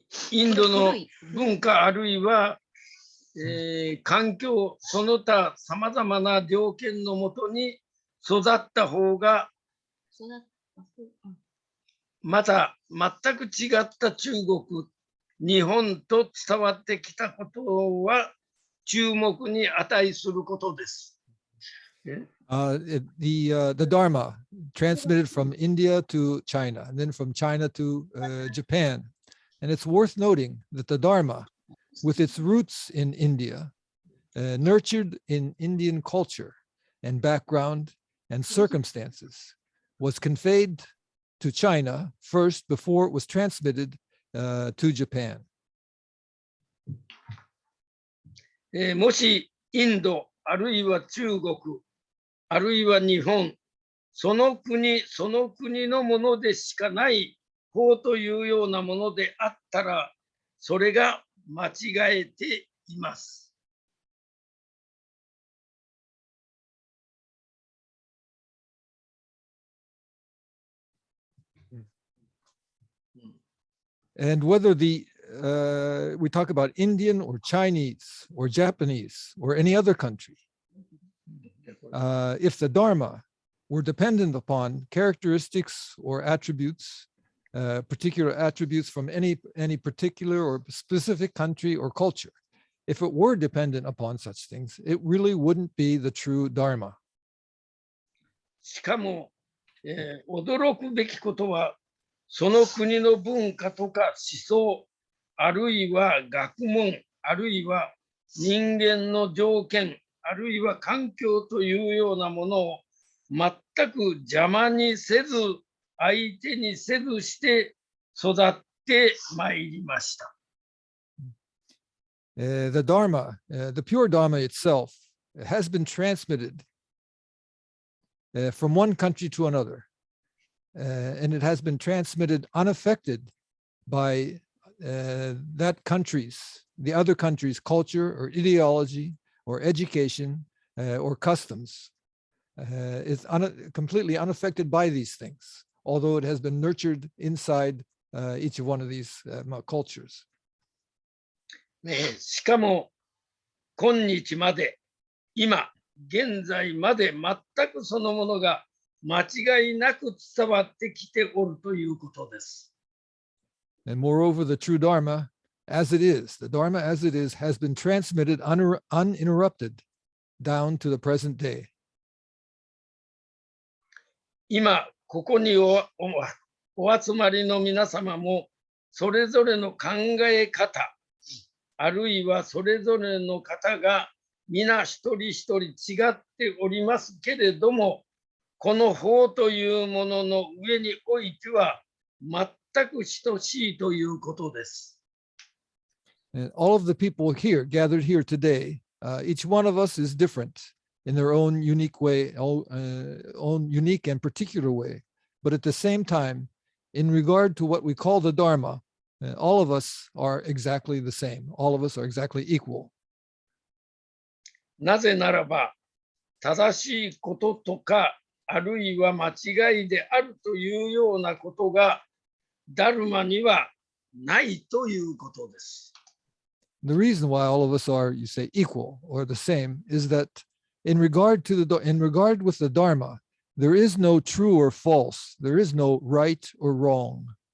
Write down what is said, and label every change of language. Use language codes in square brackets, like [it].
[ja] インドの文化あるいは、環境その他さまざまな条件のもとに育った方がまた全く違った中国日本と伝わってきたことは注目に値することです。 [en] The Dharma transmitted from India to China and then from China to Japan. And it's worth noting that the Dharma, with its roots in India, nurtured in Indian culture and background and circumstances, was conveyed to China first before it was transmitted to Japan. [ja] もしインドあるいは中国あるいは日本その国その国のものでしかない法というようなものであったらそれが間違えています。 [en] And whether we talk about Indian or Chinese or Japanese or any other country, if the Dharma were dependent upon characteristics or attributes particular attributes from any particular or specific country or culture. If it were dependent upon such things, it really wouldn't be the true Dharma. [ja] しかも、驚くべきことは、その国の文化とか思想、あるいは学問、あるいは人間の条件、あるいは環境というようなものを全く邪魔にせず、相手にせずして育ってまいりました。 [en] The Dharma, the pure Dharma itself, has been transmitted from one country to another, and it has been transmitted unaffected by that country's, the other country's culture or ideology or education or customs. It's completely unaffected by these things, although it has been nurtured inside each of one of these cultures. [ja] しかも今日まで、今現在まで全くそのものが間違いなく伝わってきておるということです。 [en] And moreover, the true Dharma, as it is, the Dharma as it is, has been transmitted uninterrupted down to the present day. [ja] 今ここにお集まりの皆様もそれぞれの考え方、あるいはそれぞれの方が皆一人一人違っておりますけれども、この法というものの上においては全く等しいということです。 [en] And all of the people here, gathered here today, each one of us is different in their own unique way, own unique and particular way. But at the same time, in regard to what we call the Dharma, all of us are exactly the same. All of us are exactly equal. [ja] なぜならば、正しいこととか、あるいは間違いであるというようなことが、ダルマにはないということです。 [en] The reason why all of us are, you say, equal or the same is that in regard with the Dharma, there is no true or false. There is no right or wrong.